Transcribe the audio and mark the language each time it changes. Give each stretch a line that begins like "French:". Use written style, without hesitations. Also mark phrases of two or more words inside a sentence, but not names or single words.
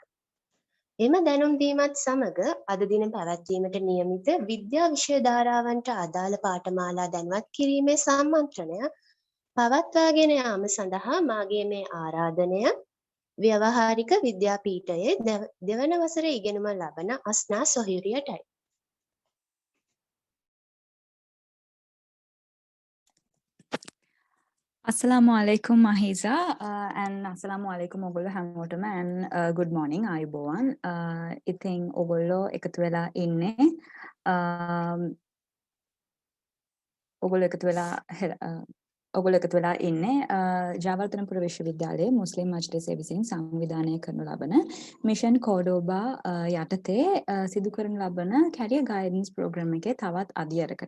Sinhala: එම දැනුම් දීමත් සමග අද දින පැවැත්වීමට නියමිත විද්‍යා විෂය ධාරාවන්ට අදාළ පාඨමාලා දැන්වත් කිරීමේ සම්මන්ත්‍රණය පවත්වාගෙන යාම සඳහා මාගේ මේ ආරාධනය ව්‍යවහාරික විද්‍යාපීඨයේ දෙවන වසරේ ඉගෙනුම ලබන අස්නා සොහිරියටයි.
Arabic: السلام عليكم Mahiza and السلام عليكم
Sinhala: ඔගොල්ලෝ හැමෝටම
English: and good morning
Arabic: ආයුබෝවන්.
Sinhala: ඉතින් ඔගොල්ලෝ එකතු වෙලා ඉන්නේ ඔගොල්ලෝ එකතු වෙලා ඉන්නේ ජයවර්ධනපුර විශ්වවිද්‍යාලයේ මුස්ලිම් මජ්ලිසය විසින් සංවිධානය කරනු ලබන මිෂන් කෝඩෝබා යටතේ සිදු කරනු ලබන
English: career guidance program
Sinhala: එකේ තවත් අදියරකට.